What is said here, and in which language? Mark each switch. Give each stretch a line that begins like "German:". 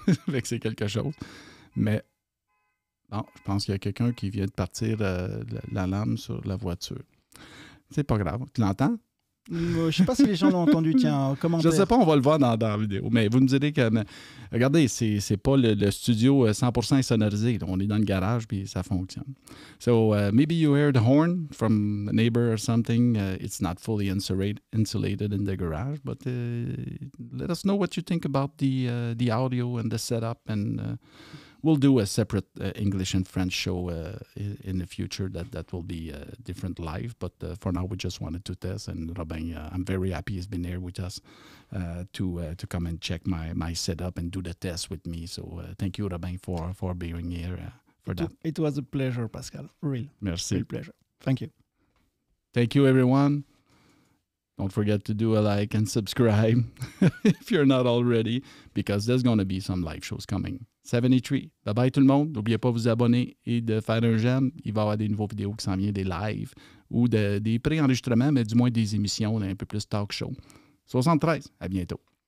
French: Fait que c'est quelque chose. Mais bon, je pense qu'il y a quelqu'un qui vient de partir la lame sur la voiture. C'est pas grave. Tu l'entends? Je sais pas si les gens l'ont entendu. Tiens, en commentaire. Je sais pas, on va le voir dans la vidéo. Mais vous me direz que... regardez, c'est pas le studio 100% sonorisé. On est dans le garage, puis ça fonctionne.
English: So, maybe you heard the horn from a neighbor or something. It's not fully insulated in the garage, but let us know what you think about the audio and the setup, and we'll do a separate English and French show in the future that will be different live. But for now, we just wanted to test. And Robin, I'm very happy he's been here with us to come and check my setup and do the test with me. So thank you, Robin, for being here for that. It was a pleasure, Pascal.
French: Merci.
English: Real pleasure. Thank you. Thank you, everyone. Don't forget to do a like and subscribe if you're not already, because there's going to be some live shows coming.
French: 73. Bye-bye tout le monde. N'oubliez pas de vous abonner et de faire un j'aime. Il va y avoir des nouveaux vidéos qui s'en viennent, des lives ou des pré-enregistrements, mais du moins des émissions un peu plus talk show. 73. À bientôt.